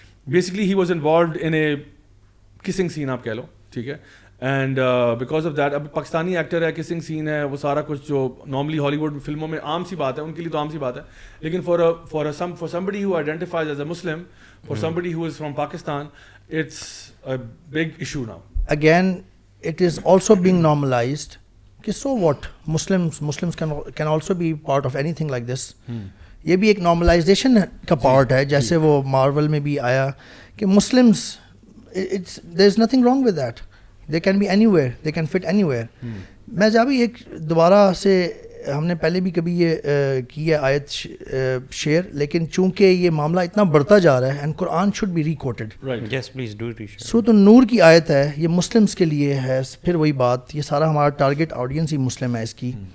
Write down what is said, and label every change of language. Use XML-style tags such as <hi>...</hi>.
<en>Basically he was involved in a kissing scene</en> <ur>آپ کہہ لو, ٹھیک ہے,</ur> <en>and because of that</en> <ur>اب پاکستانی ایکٹر ہے, کسنگ سین ہے, وہ سارا کچھ جو نارملی ہالی ووڈ فلموں میں عام سی بات ہے, ان کے لیے تو عام سی بات ہے, لیکن</ur> <en>for somebody who identifies as a Muslim, for somebody who is from Pakistan, it's a big issue now. Again, it is also being normalized. So what? Muslims can also be part of anything like this.</en> <ur>یہ بھی ایک normalization کا part ہے, جیسے وہ marvel میں بھی آیا کہ Muslims,</ur> <en>there is nothing wrong with that. They can be anywhere, they can fit anywhere.</en> <ur>میں جب ایک دوبارہ سے, ہم نے پہلے بھی کبھی یہ کی ہے آیت شیئر, لیکن چونکہ یہ معاملہ اتنا بڑھتا جا رہا ہے, and Quran</ur> <en>should be re-quoted. Yes, please do it.</en> <ur>سورۃ النور کی آیت ہے, یہ مسلمس کے لیے ہے. پھر وہی بات, یہ سارا ہمارا ٹارگیٹ آڈینس ہی مسلم ہے اس کی.</ur>